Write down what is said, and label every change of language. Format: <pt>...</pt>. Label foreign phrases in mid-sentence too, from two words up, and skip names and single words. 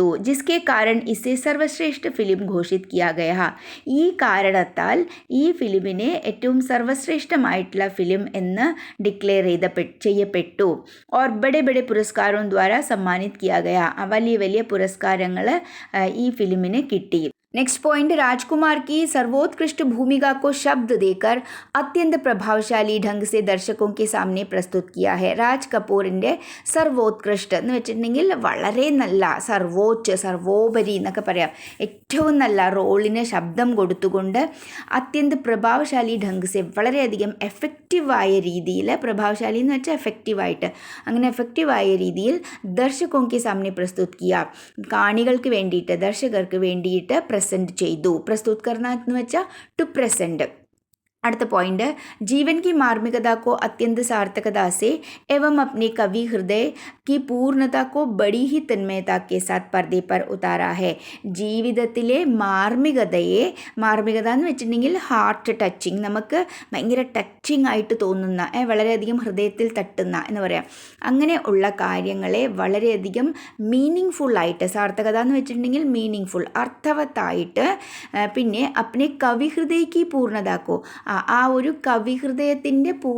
<hi>जिसके कारण इसे सर्वश्रेष्ठ फिल्म घोषित किया गया.</hi> <ml>ഈ കാരണത്താൽ ഈ ഫിലിമിനെ ഏറ്റവും സർവശ്രേഷ്ഠമായിട്ടുള്ള ഫിലിം എന്ന് ഡിക്ലെയർ ചെയ്യപ്പെട്ടു.</ml> <hi>और बड़े बड़े पुरस्कारों द्वारा सम्मानित किया गया.</hi> <ml>വലിയ വലിയ പുരസ്കാരങ്ങൾ ഈ ഫിലിമിന് കിട്ടി.</ml> <en>next point,</en> <hi>राजकुमार की सर्वोत्कृष्ट भूमिका को शब्द देकर अत्यंत प्रभावशाली ढंग से दर्शकों के सामने प्रस्तुत किया है.</hi> <ml>രാജ് കപൂറിൻ്റെ സർവോത്കൃഷ്ട എന്ന് വെച്ചിട്ടുണ്ടെങ്കിൽ വളരെ നല്ല, സർവോപരി എന്നൊക്കെ പറയാം, ഏറ്റവും നല്ല റോളിന് ശബ്ദം കൊടുത്തുകൊണ്ട്</ml> <hi>अत्यंत प्रभावशाली ढंग से</hi> <ml>വളരെയധികം എഫക്റ്റീവായ രീതിയിൽ, പ്രഭാവശാലി എന്ന് വെച്ചാൽ എഫക്റ്റീവായിട്ട്, അങ്ങനെ എഫക്റ്റീവായ രീതിയിൽ</ml> <hi>दर्शकों के सामने प्रस्तुत किया,</hi> <ml>കാണികൾക്ക് വേണ്ടിയിട്ട്, ദർശകർക്ക് വേണ്ടിയിട്ട് പ്രസൻറ്റ് ചെയ്തു.</ml> <hi>प्रस्तुत करना</hi> <ml>എന്ന് വെച്ചാൽ</ml> <en>to present.</en> <ml>അടുത്ത പോയിന്റ്,</ml> <hi>जीवन की मार्मिकता को अत्यंत सार्थकता से एवं अपने कवि हृदय की पूर्णता को बड़ी ही तन्मयता के साथ पर्दे पर उतारा है.</hi> <ml>ജീവിതത്തിലെ മാർമികതയെ, മാർമികത എന്ന് വെച്ചിട്ടുണ്ടെങ്കിൽ</ml> <en>heart touching,</en> <ml>നമുക്ക് ഭയങ്കര ടച്ചിങ് ആയിട്ട് തോന്നുന്ന, വളരെയധികം ഹൃദയത്തിൽ തട്ടുന്ന എന്ന് പറയാം, അങ്ങനെ ഉള്ള കാര്യങ്ങളെ വളരെയധികം</ml> <en>meaning full,</en> <ml>സാർത്ഥകത എന്ന് വെച്ചിട്ടുണ്ടെങ്കിൽ</ml> <en>meaning full,</en> <ml>അർത്ഥവത്തായിട്ട്, പിന്നെ</ml> <hi>अपने कवि हृदय की पूर्णता को,</hi> <ml>ആ ഒരു കവിഹൃദയത്തിൻ്റെ</ml>